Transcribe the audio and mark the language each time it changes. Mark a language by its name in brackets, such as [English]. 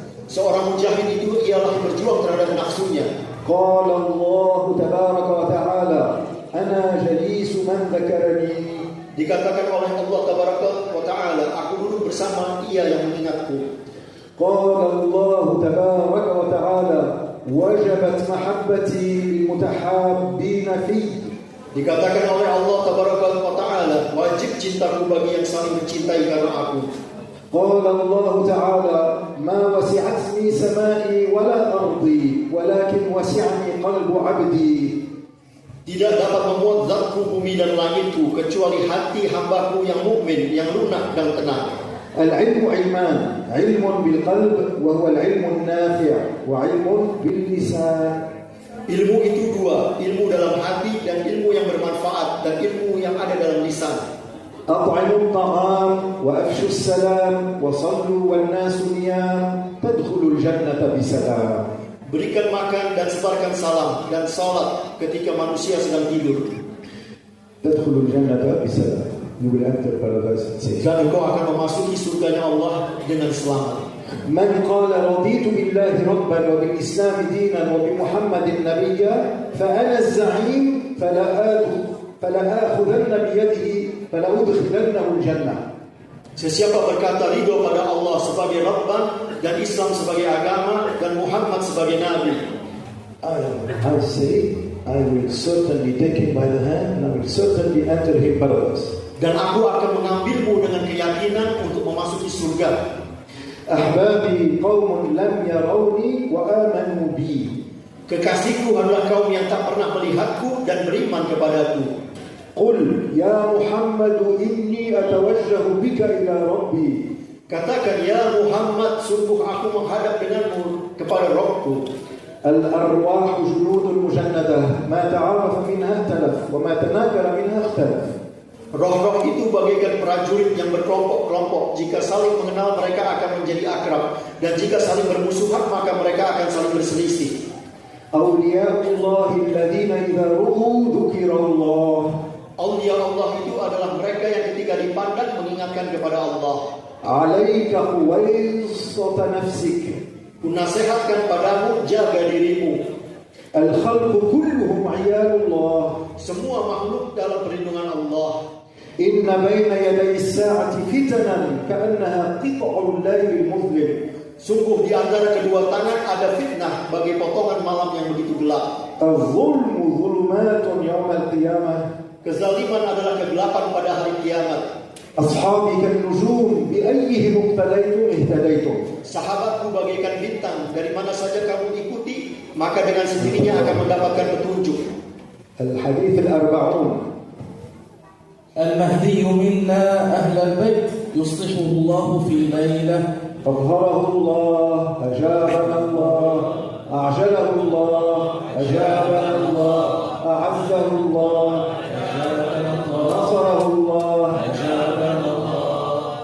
[Indonesian] Seorang mujahid itu ialah berjuang terhadap nafsunya. [Arabic] قال الله تبارك وتعالى أنا جليس من ذكرني. [Indonesian] Dikatakan oleh Allah Tabaraka wa Ta'ala, aku duduk bersama ia yang mengingatku. [Arabic] قال الله تبارك وتعالى وجبت محبتي للمتحابين في. [Indonesian] Dikatakan oleh Allah Tabaraka wa Ta'ala, wajib cintaku bagi yang saling mencintai karena aku. [Arabic] قال الله تعالى ما وسعتني سمائي ولا أرضي ولكن وسعني قلب عبدي. [Indonesian] Tidak dapat memuat zatku bumi dan langitku kecuali hati hambaku yang mukmin, yang lunak dan tenang. [Arabic] العلم علمان، علم بالقلب وهو العلم النافع وعلم باللسان. [Indonesian] Ilmu itu dua, ilmu dalam hati dan ilmu yang bermanfaat dan ilmu yang ada dalam lisan. [Arabic] أطعموا الطعام وأفشوا السلام وصلوا والناس نيام تدخلوا الجنة بسلام. [Indonesian] Berikan makan dan sebarkan salam dan salat ketika manusia sedang tidur. [Arabic] تدخلوا الجنة بسلام. [English] You will enter paradise safe. [Indonesian] Dan engkau akan memasuki surganya Allah dengan selamat. [Arabic] من قال رضيت بالله ربا وبالإسلام دينا وبمحمد نبيا فأنا الزعيم فلا آخذن بيده فلا أدخلنه الجنة. [Indonesian] Sesiapa berkata ridho pada Allah sebagai Rabban dan Islam sebagai agama dan Muhammad sebagai Nabi, [English] I say I will certainly take him by the hand and I will certainly enter him paradise. [Indonesian] Dan aku akan mengambilmu dengan keyakinan untuk memasuki surga. [Arabic] أحبابي قوم لم يروني وآمنوا بي. [Indonesian] Kekasihku adalah kaum yang tak pernah melihatku dan beriman kepadaku. [Arabic] قل يا محمد إني أتوجه بك إلى ربي. [Indonesian] Katakan, ya Muhammad, sungguh aku menghadap denganmu kepada Rabbku. [Arabic] الأرواح جنود مجندة ما تعارف منها اختلف وما تناكر منها اختلف. [Indonesian] Roh-roh itu bagaikan prajurit yang berkelompok-kelompok. Jika saling mengenal mereka akan menjadi akrab, dan jika saling bermusuhan maka mereka akan saling berselisih. [Arabic] أولياء الله الذين إذا رؤوا ذكر الله. [Indonesian] Aulia Allah itu adalah mereka yang ketika dipandang mengingatkan kepada Allah. [Arabic] عليك خويصة نفسك. [Indonesian] Kunasihatkan padamu, jaga dirimu. [Arabic] الخلق كلهم عيال الله. [Indonesian] Semua makhluk dalam perlindungan Allah. [Arabic] إن بين يدي الساعة فتنا كأنها قطع الليل المظلم. [Indonesian] Sungguh di antara kedua tangan ada fitnah bagi potongan malam yang begitu gelap. [Arabic] الظلم ظلمات يوم القيامة. [Indonesian] Kezaliman adalah kegelapan pada hari kiamat. [Arabic] أصحابي كالنجوم بأيهم اقتديتم اهتديتم. [Indonesian] Sahabatku bagaikan bintang, dari mana saja kamu ikuti maka dengan sendirinya akan mendapatkan petunjuk. [Arabic] الحديث الأربعون. المهدي منا أهل البيت يصلحه الله في ليلة. أظهره الله أجابنا الله أعجله الله أجابنا الله أعزه الله نصره الله أجابنا الله.